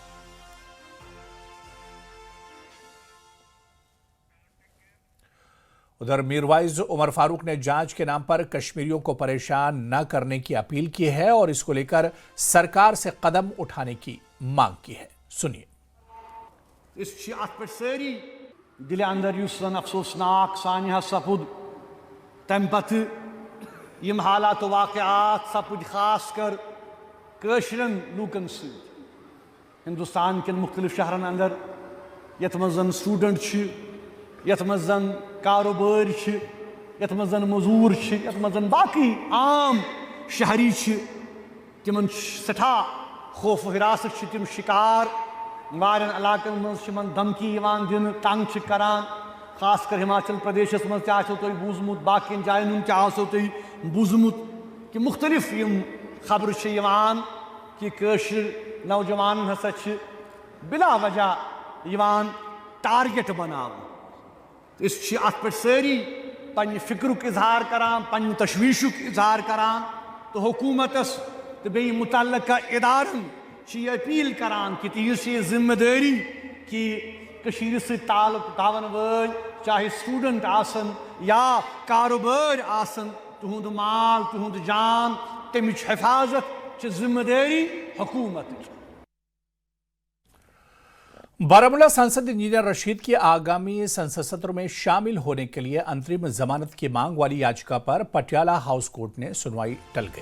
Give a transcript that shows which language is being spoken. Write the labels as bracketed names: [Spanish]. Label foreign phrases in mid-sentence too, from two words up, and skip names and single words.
[Urdu] ادھر میرواعظ عمر فاروق نے جانچ کے نام پر کشمیریوں کو پریشان نہ کرنے کی اپیل کی ہے اور اس کو لے کر سرکار سے قدم اٹھانے کی مانگ کی ہے. سنیے. [Kashmiri] दिल अंदर अफसोसनाक सानिया सपुद तम पत यम हालात वाक़यात सपुद खास कर कशरन लूकन हिंदुस्तान के मुख्तलिफ शहरन अंदर यथ मज स्टूडेंट यथ मज कारोबार यथ मज मजूर यथ मज बाकी आम शहरी तिमन सठा खौफ हिरासत तिम शिकार वारन इलाकन मज धमकी दिन तंग करान खास कर हिमाचल प्रदेश मज तुम बूजमुत बाकी जायन तुम बूजमुत कि मुख्तलिफ खबर कि कशर नौजवान हसा बिला वजह टारगेट बनाव। इस पे सारी पन्ने फिक्रुक इजहार करान, पन्ने तशवीशुक इजहार करान तो हुकूमतस तो बे मुतल्लका इदारन ये अपील करान कि तीस ये जिम्मेदारी कि कशीर से ताल्लुक थावन वल चाहे स्टूडेंट आसन या कारोबार आसन तुहुंद माल तुहुंद जान तमिच हिफाजत जिम्मेदारी हुकूमत। [Urdu] بارہمولہ سانسد انجینیئر رشید کی آگامی سنسد ستر میں شامل ہونے کے لیے انترم ضمانت کی مانگ والی یاچکا پر پٹیالہ ہاؤس کورٹ نے سنوائی ٹل گئی.